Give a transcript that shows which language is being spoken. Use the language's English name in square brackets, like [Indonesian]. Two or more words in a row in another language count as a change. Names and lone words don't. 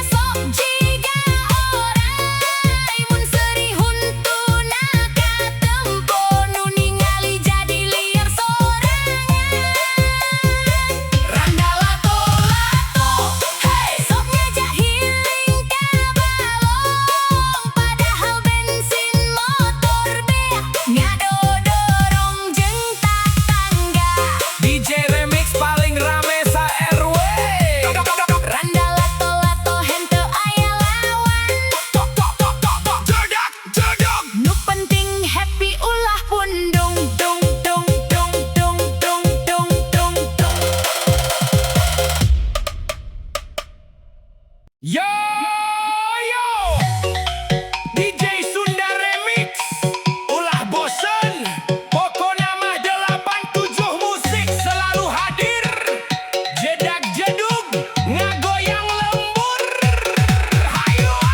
[Sundanese] sok jiga oray mun seuri huntuna katempo nu ningali jadi liar sorangan randa lato-lato hey sok ngajak healing ka balong padahal bensin motor bea ngadodorong jeung tatangga DJ Remix paling rame sa RW. randa lato-lato henteu aya lawan Jedak, jedak. nu penting happy ulah pun dung dung dung dung dung dung dung dung dung Yo yo DJ Sunda Remix ulah bosen pokona mah 87 musik [Indonesian] selalu hadir [Sundanese] jedak jedug ngagoyang lembur hayu